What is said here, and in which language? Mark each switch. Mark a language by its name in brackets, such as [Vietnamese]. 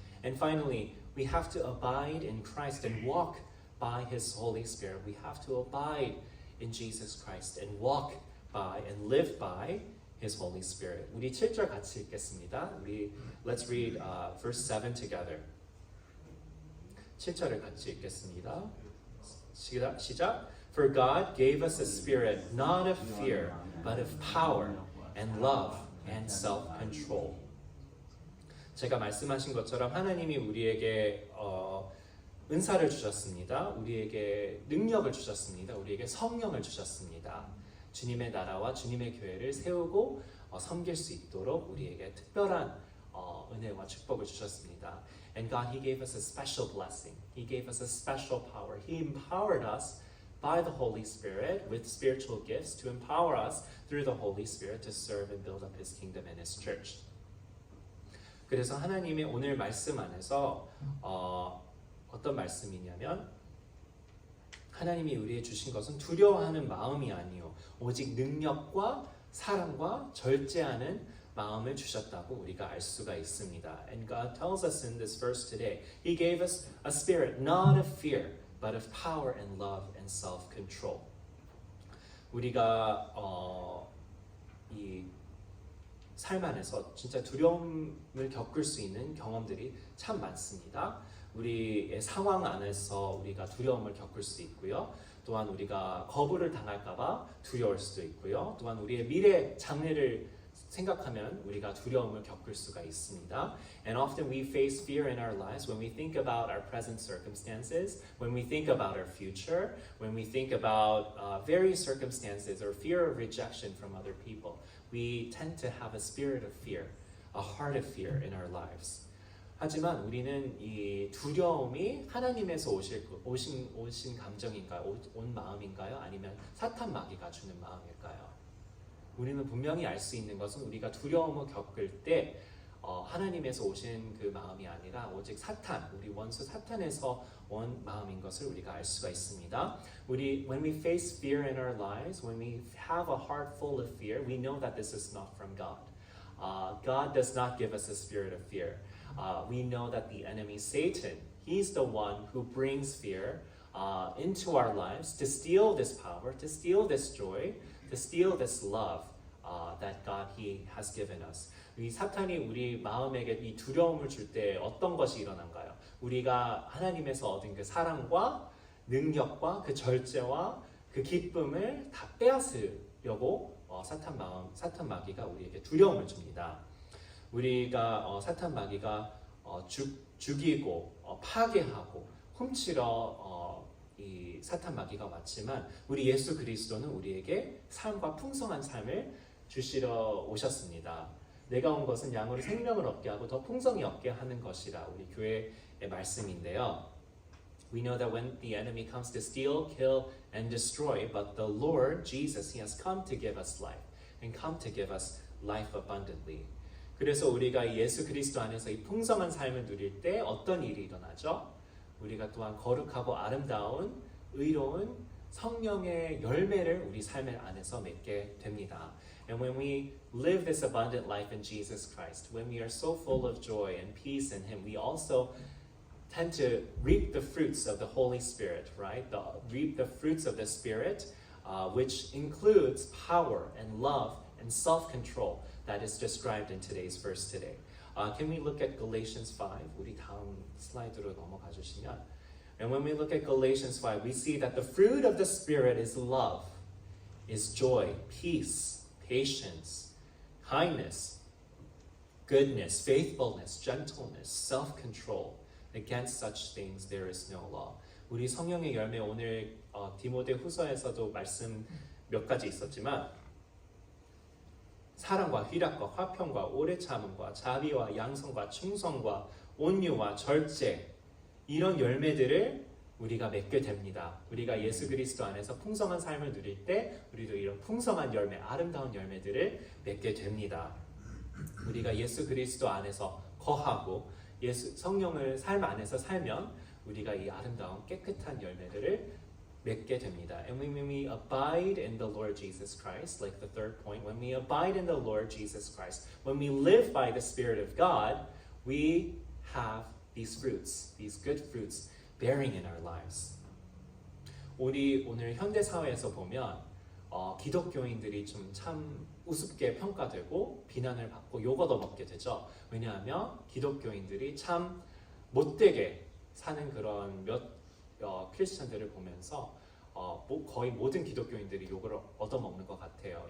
[English] And finally, we have to abide in Christ and walk by His Holy Spirit. We have to abide in Jesus Christ and walk by and live by His Holy Spirit. [Korean] 우리 7절 같이 읽겠습니다. [English] Let's read verse 7 together. [Korean] 7절을 같이 읽겠습니다. 시작. [English] For God gave us a spirit not of fear, but of power and love and self-control. [Korean] 제가 말씀하신 것처럼 하나님이 우리에게 은사를 주셨습니다. 우리에게 능력을 주셨습니다. 우리에게 성령을 주셨습니다. 주님의 나라와 주님의 교회를 세우고 섬길 수 있도록 우리에게 특별한 은혜와 축복을 주셨습니다. [English] And God, He gave us a special blessing. He gave us a special power. He empowered us by the Holy Spirit with spiritual gifts to empower us through the Holy Spirit to serve and build up His kingdom and His church. [Korean] 그래서 하나님의 오늘 말씀 안에서 어떤 말씀이냐면 하나님이 우리에게 주신 것은 두려워하는 마음이 아니요 오직 능력과 사랑과 절제하는 마음을 주셨다고 우리가 알 수가 있습니다. [English] And God tells us in this verse today, He gave us a spirit not of fear, but of power and love and self-control. [Korean] 우리가 이 삶 안에서 진짜 두려움을 겪을 수 있는 경험들이 참 많습니다. 우리의 상황 안에서 우리가 두려움을 겪을 수 있고요. 또한 우리가 거부를 당할까봐 두려울 수도 있고요. 또한 우리의 미래 장래를 생각하면 우리가 두려움을 겪을 수가 있습니다. [English] And often we face fear in our lives when we think about our present circumstances, when we think about our future, when we think about various circumstances or fear of rejection from other people. We tend to have a spirit of fear, a heart of fear in our lives. [Korean] 하지만 우리는 이 두려움이 하나님에서 오신 감정인가요? 온 마음인가요? 아니면 사탄 마귀가 주는 마음일까요? 우리는 분명히 알 수 있는 것은 우리가 두려움을 겪을 때 하나님에서 오신 그 마음이 아니라 오직 사탄, 우리 원수 사탄에서 온 마음인 것을 우리가 알 수가 있습니다. [English] When we face fear in our lives, when we have a heart full of fear, we know that this is not from God. God does not give us a spirit of fear. We know that the enemy, Satan, he's the one who brings fear into our lives to steal this power, to steal this joy, to steal this love that God He has given us. [Korean] 이 사탄이 우리 마음에게 이 두려움을 줄 때 어떤 것이 일어난가요? 우리가 하나님에서 얻은 그 사랑과 능력과 그 절제와 그 기쁨을 다 빼앗으려고 사탄 마귀가 우리에게 두려움을 줍니다. 우리가 사탄 마귀가 죽이고 파괴하고 훔치러 이 사탄 마귀가 왔지만 우리 예수 그리스도는 우리에게 삶과 풍성한 삶을 주시러 오셨습니다. 내가 온 것은 양으로 생명을 얻게 하고 더 풍성히 얻게 하는 것이라 우리 교회의 말씀인데요. [English] We know that when the enemy comes to steal, kill, and destroy, but the Lord Jesus, He has come to give us life and come to give us life abundantly. [Korean] 그래서 우리가 예수 그리스도 안에서 이 풍성한 삶을 누릴 때 어떤 일이 일어나죠? 우리가 또한 거룩하고 아름다운 의로운 성령의 열매를 우리 삶의 안에서 맺게 됩니다. [English] And when we live this abundant life in Jesus Christ, when we are so full of joy and peace in Him, we also tend to reap the fruits of the Holy Spirit, right? Reap the fruits of the Spirit, which includes power and love and self-control that is described in today's verse today. Can we look at Galatians 5? [Korean] 우리 다음 슬라이드로 넘어가 주시면. [English] And when we look at Galatians 5, we see that the fruit of the Spirit is love, is joy, peace, patience, kindness, goodness, faithfulness, gentleness, self-control. Against such things there is no law. [Korean] 우리 성령의 열매 오늘 디모데 후서에서도 말씀 몇 가지 있었지만 사랑과 희락과 화평과 오래 참음과 자비와 양성과 충성과 온유와 절제 이런 열매들을 우리가 맺게 됩니다. 우리가 예수 그리스도 안에서 풍성한 삶을 누릴 때 우리도 이런 풍성한 열매, 아름다운 열매들을 맺게 됩니다. 우리가 예수 그리스도 안에서 거하고 예수 성령을 삶 안에서 살면 우리가 이 아름다운 깨끗한 열매들을 맺게 됩니다. [English] And when we abide in the Lord Jesus Christ, like the third point, when we abide in the Lord Jesus Christ, when we live by the Spirit of God, we have these fruits, these good fruits bearing in our lives. [Korean] 우리 오늘 현대 사회에서 보면 기독교인들이 좀 참 우습게 평가되고 비난을 받고 욕 얻어먹게 되죠. 왜냐하면 기독교인들이 참 못되게 사는 그런 크리스천들을 보면서 거의 모든 기독교인들이 욕을 얻어먹는 것 같아요.